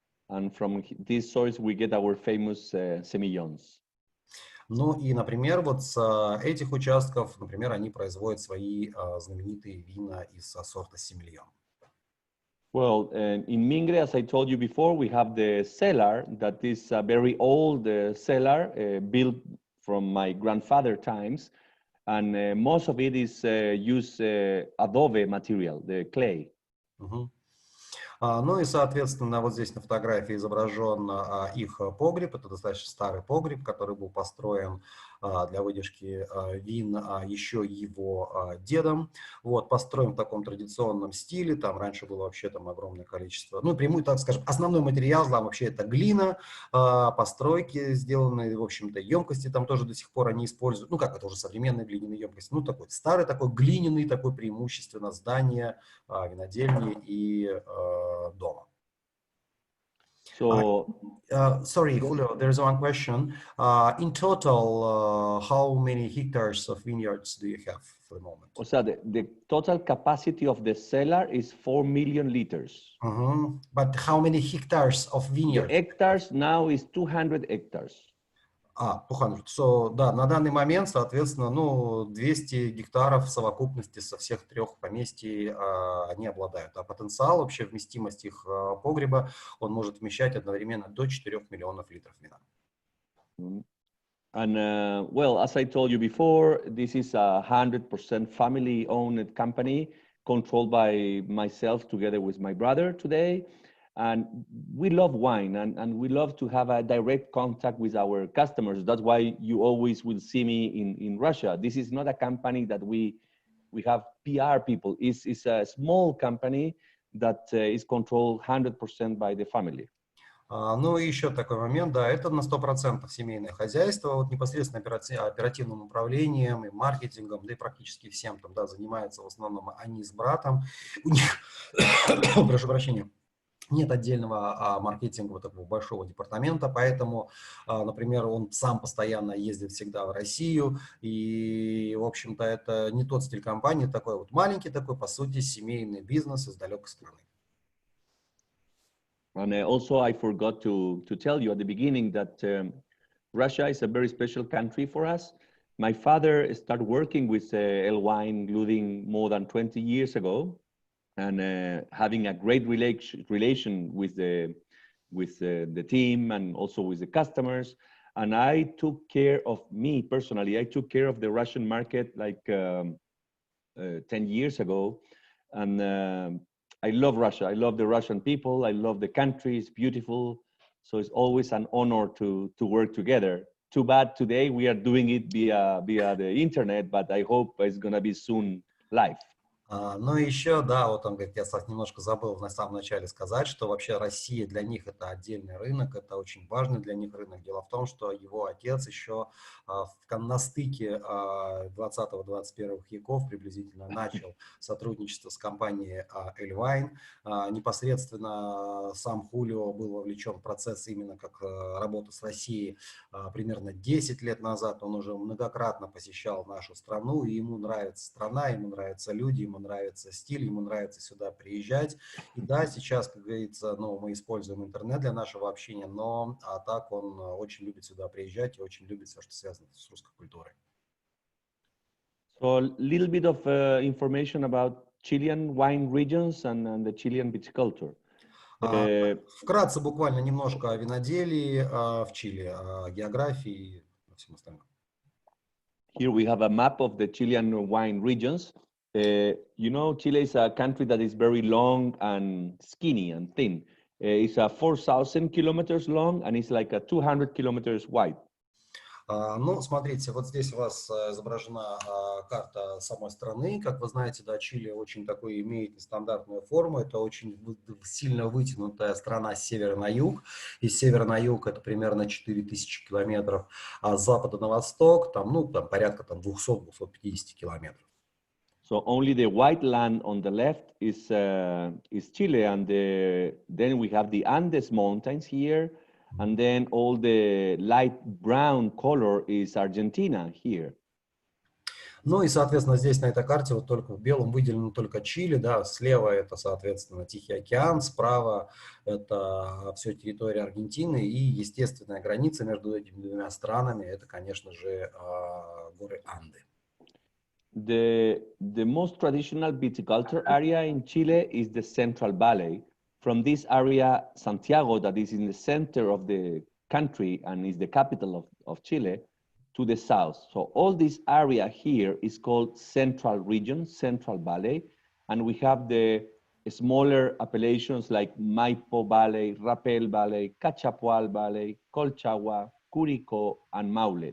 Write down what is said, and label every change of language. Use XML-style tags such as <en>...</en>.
<en>And from these soils we get our famous semillons.</en> <ru>Ну и, например, вот с этих участков, например, они производят свои знаменитые вина из сорта сомелье.</ru> <en>Well, in Mingre, as I told you before, we have the cellar that is a very old cellar built from my grandfather times, and most of it is use adobe material, the clay. Мгм.</en> <ru>Ну и, соответственно, вот здесь на фотографии изображен их погреб. Это достаточно старый погреб, который был построен для выдержки вин еще его дедом. Вот, построен в таком традиционном стиле. Там раньше было вообще там огромное количество, ну, прямую, так скажем, основной материал там вообще это глина, постройки сделанные, в общем-то, емкости там тоже до сих пор они используют. Ну, как это уже современные глиняные емкости. Ну, такой старый, такой глиняный, такой преимущественно здание, винодельни и дома.</ru> <en>So, Sorry, Julio, there's one question. In total, how many hectares of vineyards do you have for the moment?</en> <es>o sea,</es> <en>the total capacity of the cellar is 4 million liters. But how many hectares of The vineyards? hectares now is 200 hectares. 200.</en> <ru>So, да, на данный момент, соответственно, ну, 200 гектаров в совокупности со всех трех поместий они обладают. А потенциал, вообще вместимость их погреба, он может вмещать одновременно до 4 миллионов литров вина.</ru> <en>And well, as I told you before, this is a 100% family-owned company controlled by myself together with my brother today. And we love wine and we love to have a direct contact with our customers. That's why you always will see me in Russia. This is not a company that we have PR people. It's a small company that is controlled 100% by the family.</en> <ru>Ну и еще такой момент, да, это на 100% семейное хозяйство, вот непосредственно оперативным управлением и маркетингом, да и практически всем там, да, занимаются в основном они с братом. У них, прошу прощения, нет отдельного маркетингового такого большого департамента, поэтому, например, он сам постоянно ездит всегда в Россию, и, в общем-то, это не тот стиль компании, такой вот маленький такой, по сути, семейный бизнес из далекой страны.</ru> <en>And also, I forgot to tell you at the beginning that Russia is a very special country for us. My father started working with El Wine Gluding more than 20 years ago, and having a great relation with the team and also with the customers. And I took care of me personally. I took care of the Russian market like 10 years ago, and I love Russia. I love the Russian people. I love the country. It's beautiful. So it's always an honor to work together. Too bad today we are doing it via the internet, but I hope it's going to be soon live.</en> <ru>Ну и еще, да, вот он говорит, я немножко забыл на самом начале сказать, что вообще Россия для них это отдельный рынок, это очень важный для них рынок. Дело в том, что его отец еще на стыке 20-21 веков приблизительно начал сотрудничество с компанией El Wine. Непосредственно сам Хулио был вовлечен в процесс именно как работы с Россией примерно 10 лет назад. Он уже многократно посещал нашу страну, и ему нравится страна, ему нравятся люди, ему нравится стиль, ему нравится сюда приезжать. И да, сейчас, как говорится, ну, мы используем интернет для нашего общения, но так он очень любит сюда приезжать и очень любит все, что связано с русской культурой.</ru> <en>So a little bit of information about Chilean wine regions and the Chilean viticulture.</en> <ru>Вкратце буквально немножко о виноделии в Чили, о географии и всем остальном.</ru> <en>Here we have a map of the Chilean wine regions. You know, Chile is a country that is very long and skinny and thin. It's 4,000 kilometers long and it's like 200 kilometers wide.</en> <ru>Ну, смотрите, вот здесь у вас изображена карта самой страны. Как вы знаете, да, Чили очень такой имеет нестандартную форму. Это очень сильно вытянутая страна с севера на юг. И с севера на юг это примерно 4000 километров, а с запада на восток там, ну, там порядка там 200-250 километров.</ru> <en>So only the white land on the left is Chile, and then we have the Andes Mountains here, and then all the light brown color is Argentina here.</en> <ru>Ну и, соответственно, здесь на этой карте вот только в белом выделено только Чили, да, слева это, соответственно, Тихий океан, справа это все территория Аргентины и естественная граница между этими двумя странами, это, конечно же, горы Анды.</ru> <en>The most traditional viticulture area in Chile is the Central Valley. From this area, Santiago, that is in the center of the country and is the capital of Chile, to the south. So all this area here is called Central Region, Central Valley, and we have the smaller appellations like Maipo Valley, Rapel Valley, Cachapoal Valley, Colchagua, Curicó, and Maule.</en>